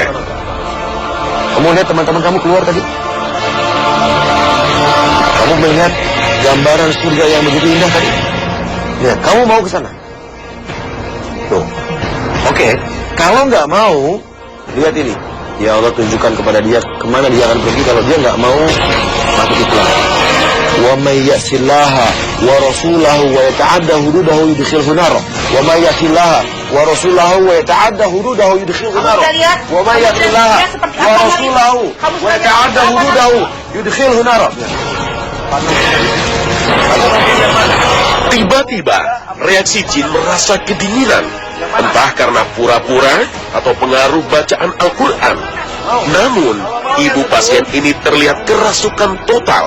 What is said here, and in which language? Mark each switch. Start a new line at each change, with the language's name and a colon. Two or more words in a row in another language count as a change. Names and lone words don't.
Indonesian: Kamu lihat teman-teman kamu keluar tadi? Kamu melihat gambaran surga yang begitu indah tadi? Ya, kamu mau ke sana? Tuh. Oke, kalau nggak mau, lihat ini. Ya Allah, tunjukkan kepada dia kemana dia akan pergi kalau dia nggak mau masuk Islam.
Arabic: ومن يعص الله ورسوله ويتعد حدوده يدخله نار. ومن يعص الله ورسوله ويتعد حدوده يدخله نار. ومن يعص الله ورسوله ويتعد حدوده يدخله نار.
Indonesian: Tiba-tiba, reaksi jin merasa kedinginan, entah karena pura-pura atau pengaruh bacaan Al-Quran. Namun, ibu pasien ini terlihat kerasukan total.